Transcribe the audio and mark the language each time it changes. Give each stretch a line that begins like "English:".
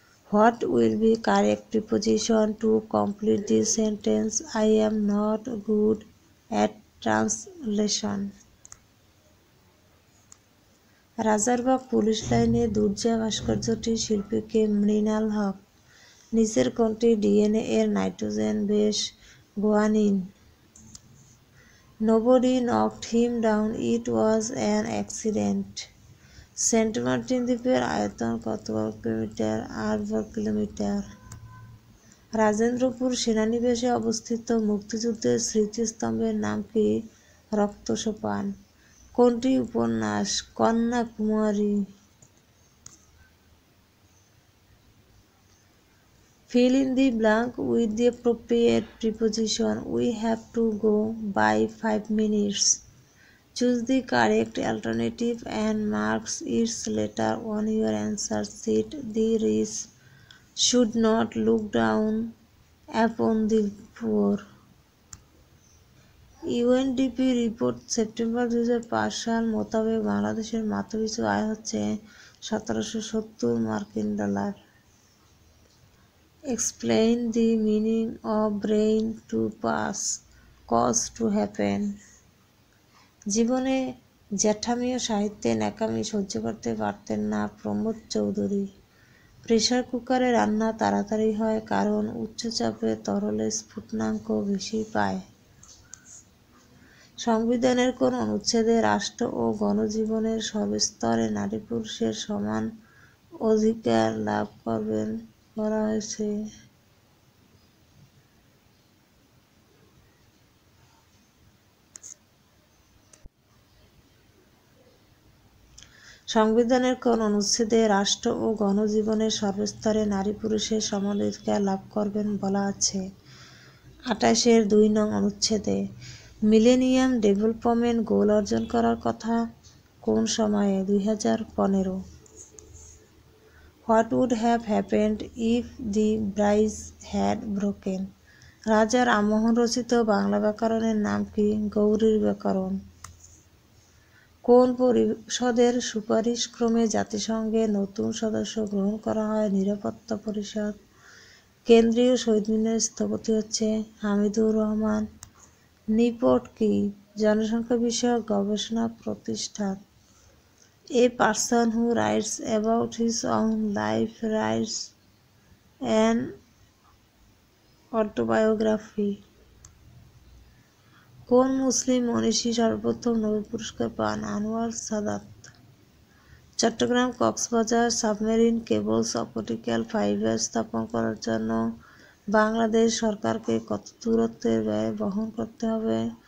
English: What will be correct preposition to complete this sentence? I am not good at translation.
Bangla: Rajarbagh police লাইনে দুর্জয় ভাস্কর্যটির শিল্পী কে? মৃণাল হক। নিচের কোনটি DNA এর nitrogen base? Guanine.
English: Nobody knocked him down, it was an accident.
Bangla: Saint Martin দ্বীপের আয়তন কত বর্গ kilometre? 8 বর্গ কিলোমিটার। রাজেন্দ্রপুর সেনানিবাসে অবস্থিত মুক্তিযুদ্ধের স্মৃতিস্তম্ভের নাম কি? রক্তসোপান। কোনটি উপন্যাস? Kanyakumari.
English: Fill in the blank with the appropriate preposition. We have to go by 5 minutes. Choose the correct alternative and mark its letter on your answer sheet. The rich should not look down upon the poor.
Bangla: UNDP report September 2005 সাল মোতাবেক বাংলাদেশের মাথাপিছু আয় হচ্ছে 1770 মার্কিন dollar.
English: Explain the meaning of brain to pass, cause to happen.
Bangla: জীবনে জ্যাঠামি ও সাহিত্যে ন্যাকামি সহ্য করতে পারতেন না প্রমোদ চৌধুরী। প্রেসার কুকারে রান্না তাড়াতাড়ি হয় কারণ উচ্চচাপে তরলে স্ফুটনাঙ্ক বেশি পায়। সংবিধানের কোন অনুচ্ছেদে রাষ্ট্র ও গণজীবনের সর্বস্তরে নারী পুরুষের সমান অধিকার লাভ করবেন বলা হয়েছে? সংবিধানের কোন অনুচ্ছেদে রাষ্ট্র ও গণজীবনের সর্বস্তরে নারী পুরুষের সমান অধিকার লাভ করবেন বলা আছে? 28-2 নং অনুচ্ছেদে। মিলেনিয়াম ডেভেলপমেন্ট গোল অর্জন করার কথা কোন সময়ে? 2015।
English: What would have happened if the bridge had broken?
Bangla: রাজা রামমোহন রচিত বাংলা ব্যাকরণের নাম কি? গৌড়ীয় ব্যাকরণ। কোন পরিষদের সুপারিশ ক্রমে জাতিসংঘে নতুন সদস্য গ্রহণ করা হয়? নিরাপত্তা পরিষদ। কেন্দ্রীয় শহীদ মিনারের স্থপতি হচ্ছে হামিদুর রহমান। নিপট কি? জনসংখ্যা বিষয়ক গবেষণা প্রতিষ্ঠান।
English: A person who writes about his own life writes an autobiography.
Bangla: কোন মুসলিম মনীষী সর্বপ্রথম নোবেল পুরস্কার পান? Anwar Saadat. Chittagong Cox's Bazar submarine cables optical fibre স্থাপন করার জন্য বাংলাদেশ সরকারকে কত দূরত্বের ব্যয় বহন করতে হবে?